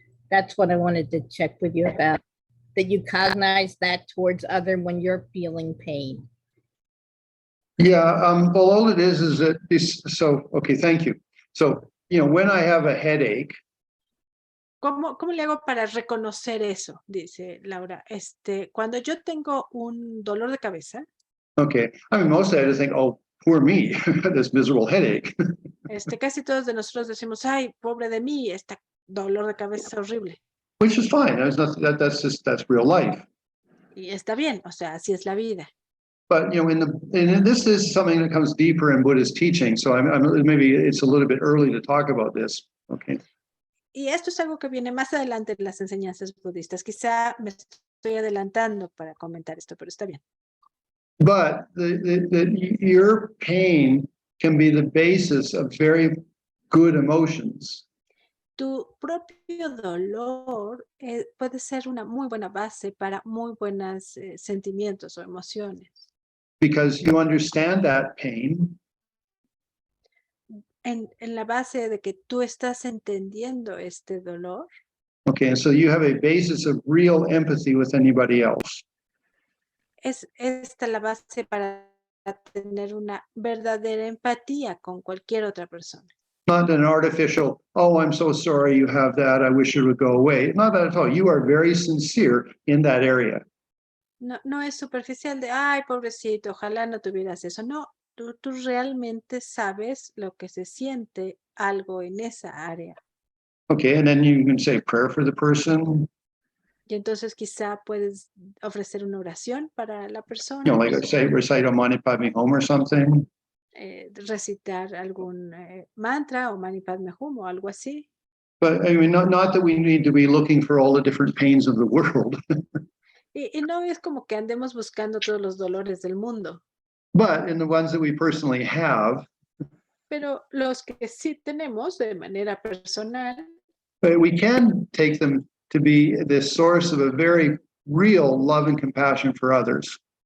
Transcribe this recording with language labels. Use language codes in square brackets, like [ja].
[en] That's what I wanted to check with you about, that you cognize that towards other when you're feeling pain. Yeah, well, all it is that okay, thank you. So, when I have a headache. [es] ¿Cómo le hago para reconocer eso? Dice Laura. Cuando yo tengo un dolor de cabeza. [en] Okay, I mean, most of I just think, oh, poor me, this miserable headache. [es] Casi todos de nosotros decimos, ay, pobre de mí, este dolor de cabeza horrible. [en] Which is fine. That's real life. [es] Y está bien, o sea, así es la vida. [en] But this is something that comes deeper in Buddhist teaching. So maybe it's a little bit early to talk about this. Okay. [es] Y esto es algo que viene más adelante en las enseñanzas budistas. Quizá me estoy adelantando para comentar esto, pero está bien. [en] But your pain can be the basis of very good emotions. [es] tu propio dolor puede ser una muy buena base para muy buenos sentimientos o emociones. [en] because you understand that pain. [es] En la base de que tú estás entendiendo este dolor, [en] Okay, and so you have a basis of real empathy with anybody else. [es] es esta la base para tener una verdadera empatía con cualquier otra persona. [en] Not an artificial, oh, I'm so sorry you have that, I wish it would go away. Not that at all. You are very sincere in that area. [es] No, no es superficial de, ay, pobrecito, ojalá no tuvieras eso. No, tú realmente sabes lo que se siente algo en esa área. [en] Okay, and then you can say prayer for the person. [es] Y entonces quizá puedes ofrecer una oración para la persona. [en] You know, like I say, recite a Mani Padme Hum or something. [es] Recitar algún mantra o Mani Padme Hum o algo así. [en] But I mean, not that we need to be looking for all the different pains of the world. [es] Y no es como que andemos buscando todos los dolores del mundo. [en] But in the ones that we personally have, [es] Pero los que sí tenemos de manera personal, [en] we can take them to be the source of a very real love and compassion for others.